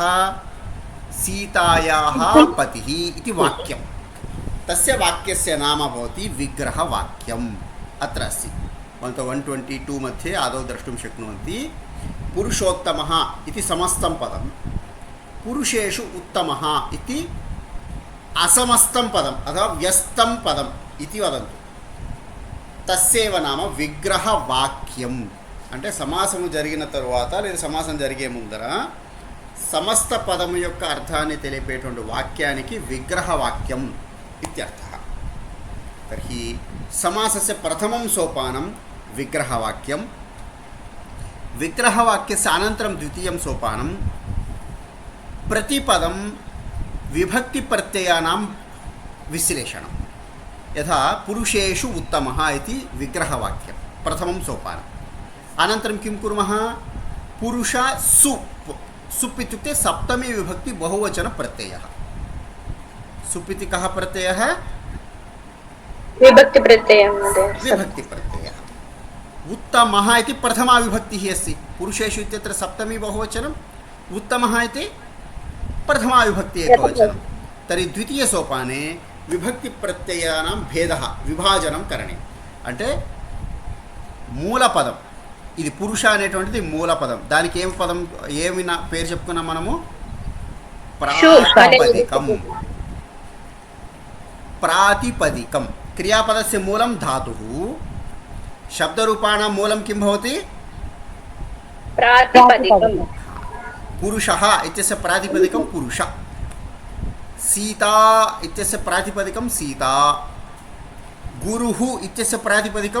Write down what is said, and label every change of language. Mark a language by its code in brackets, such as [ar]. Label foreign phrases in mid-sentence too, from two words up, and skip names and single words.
[sa] सीतायाः पतिः इति वाक्यं तस्य वाक्यस्य नाम भवति विग्रहवाक्यम् अत्र अस्ति 122 मध्ये आदौ द्रष्टुं शक्नुवन्ति पुरुषोत्तमः इति समस्तं पदं पुरुषेषु उत्तमः इति असमस्तं पदम् अथवा व्यस्तं पदम् इति वदन्ति तस्यैव नाम [te] విగ్రహవాక్యం అంటే సమాసము జరిగిన తరువాత లేదా సమాసం జరిగే ముందర సమస్త పదము యొక్క అర్థాన్ని తెలిపేటువంటి వాక్యానికి విగ్రహవాక్యం [sa] ఇత్యర్థः తర్హి సమాసస్య ప్రథమం సోపానం విగ్రహవాక్యం విగ్రహవాక్యస్య అనంతరం ద్వితీయం సోపానం प्रतिपदं विभक्ति प्रत्ययानां विश्लेषणं यथा पुरुषेषु उत्तमः इति विग्रहवाक्यं प्रथमं सोपानम् अनन्तरं किं कुर्मः पुरुष सुप् सुप् इत्युक्ते सप्तमी विभक्ति बहुवचन प्रत्ययः सुप् इति कः प्रत्ययः विभक्ति प्रत्ययः विभक्ति प्रत्ययः उत्तमः इति प्रथमा विभक्तिः अस्ति पुरुषेषु इत्यत्र सप्तमी बहुवचनम् उत्तमः इति प्रथमा विभक्ति एकवचनं तर्हि द्वितीय सोपाने विभक्ति प्रत्ययानां भेदः विभाजनं करणीयम् [te] అంటే మూలపదం ఇది పురుష అనేటువంటిది మూలపదం దానికి ఏం పదం ఏమి పేరు చెప్పుకున్నాం మనము ప్రాతిపదికం ప్రాతిపదికం [sa] క్రియాపదस्य మూలం धातुः शब्दरूपाणां मूलं किं भवति प्रातिपदिकं पुरुषः इत्यस्य प्रातिपदिकं पुरुष सीता इत्यस्य प्रातिपदिकं सीता गुरुः इत्यस्य प्रातिपदिकं